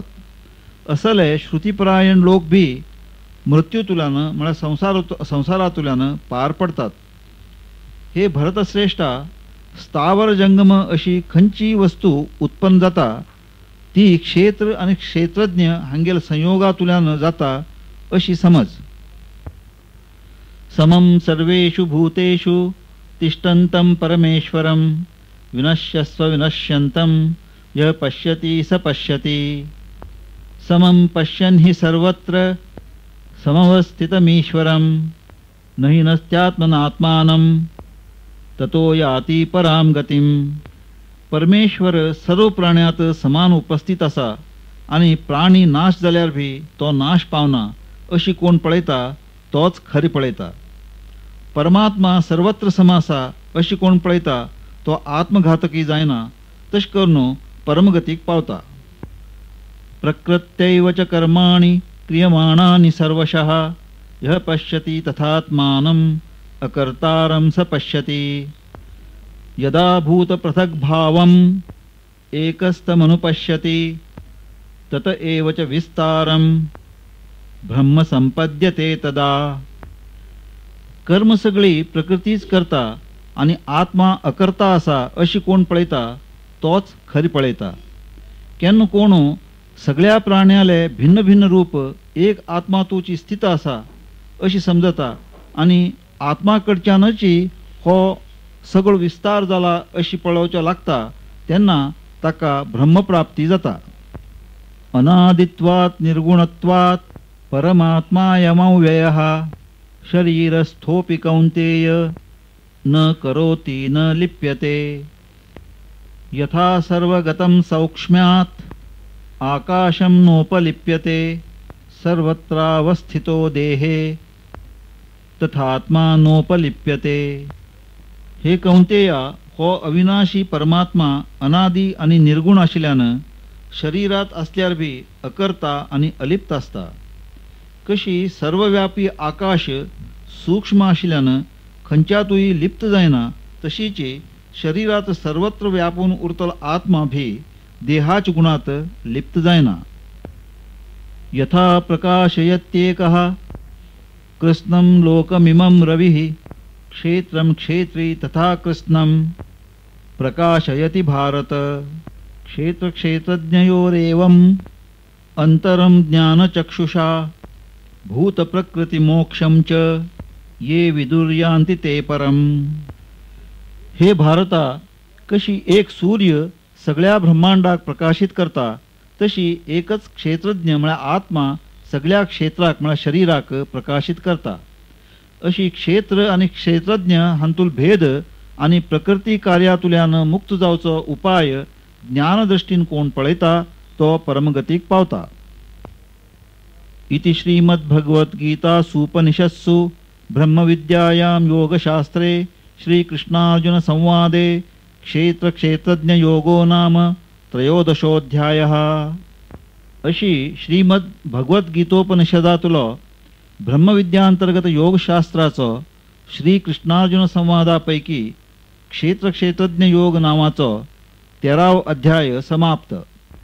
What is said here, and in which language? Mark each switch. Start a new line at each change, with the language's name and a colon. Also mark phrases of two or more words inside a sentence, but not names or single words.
Konkani: असले श्रुतिपरायण लोक भी मृत्यूतुल्यान म्हळ्यार संसारातुल्यान पार पडतात. हे भरतश्रेष्ठा, स्थावर जंगम अशी खंयची वस्तू उत्पन्न जाता ती क्षेत्र आणि क्षेत्रज्ञ हांगेल संयोगातुल्यान जाता अशी समज.
Sanskrit: समं सर्वेषु भूतेषु तिष्ठन्तं परमेश्वरं विनश्यस्व विनश्यन्तं यः पश्यति स पश्यति. समं पश्यन् हि सर्वत्र समवस्थितमीश्वरं न हि नस्त्यात्मनात्मानं ततो याति परां गतिं.
Konkani: परमेश्वर सर्व प्राण्यात समान उपस्थित असा आणि प्राणी नाश जाल्यार भी तो नाश पावना अशी कोण पळयता तोच खरी पळयता. परमात्मा सर्वत्र समासा अशी कोण पळयता तो आत्मघातकी जायना तश करून परमगतीक पावता.
Sanskrit: प्रकृत्यैव च कर्माणि क्रियमाणानि सर्वशः यः पश्यति तथात्मानम् अकर्तारं स पश्यति. यदा भूत पृथक् भावम् एकस्तमनुपश्यति तत एव च विस्तारं ब्रह्म संपद्यते तदा.
Konkani: कर्म सगळी प्रकृतीच करता आणि आत्मा अकर्ता असा अशी कोण पळयता तोच खरी पळयता. केन्ना कोण सगळ्या प्राण्याले भिन्न भिन्न रूप एक आत्मातूची स्थित असा अशी समजता आणि आत्माकडच्यानच हो सगळो विस्तार जाला अशी पळोवचो लागता तेन्ना ताका ब्रह्मप्राप्ती जाता.
Sanskrit: अनादित्वात् निर्गुणत्वात् परमात्मायमव्ययः शरीरस्थोऽपि कौन्तेय न करोति न लिप्यते। यथा सर्वगतं सौक्ष्म्यात् आकाशं नोपलिप्यते सर्वत्रावस्थितो देहे तथात्मा नोपलिप्यते।
Konkani: हे कौंतेया, हो अविनाशी परमात्मा अनादी आणि निर्गुण आशिल्ल्यानं शरीरात असल्यार बी अकर्ता आणि अलिप्त असता। कशी सर्वव्यापी आकाश सूक्ष्म आशिल्ल्यानं खंयच्यातूय लिप्त जायना, तशीची शरीरात सर्वत्र व्यापून उरतलो आत्मा भी देहाच गुणात लिप्त जायना।
Sanskrit: यथा प्रकाशयत्येकः कृष्णं लोकमिमं रविः क्षेत्रं क्षेत्री तथा कृष्णं प्रकाशयति भारत। क्षेत्रक्षेत्रज्ञयोरेवम् अंतरं ज्ञानचक्षुषा भूतप्रकृतिमोक्षं च ये विदुर्यान्ति ते परम्।
Konkani: हे भारता, कशी एक सूर्य सगळ्या ब्रह्मांडाक प्रकाशित करता, तशी एकच क्षेत्रज्ञ म्हळ्यार आत्मा सगळ्या क्षेत्राक म्हळ्यार शरीराक प्रकाशित करता। अशी क्षेत्र आणि क्षेत्रज्ञ हांतूल भेद आणि प्रकृती कार्यातुल्यान मुक्त जावचो उपाय ज्ञानदृष्टीन कोण पळयता तो परमगतीक पावता।
Sanskrit: इति श्रीमद्भगवद्गीतासूपनिषत्सु ब्रह्मविद्यायां योगशास्त्रे श्रीकृष्णार्जुन संवादे क्षेत्रक्षेत्रज्ञयोगो नाम त्रयोदशोऽध्यायः।
Konkani: अशी श्रीमद भगवद्गीतोपनिषदातलो ब्रह्मविद्यांतर्गत योगशास्त्राचो श्रीकृष्णार्जुन संवादापैकी क्षेत्रक्षेत्रज्ञ योग नावाचो 13वा अध्याय समाप्त।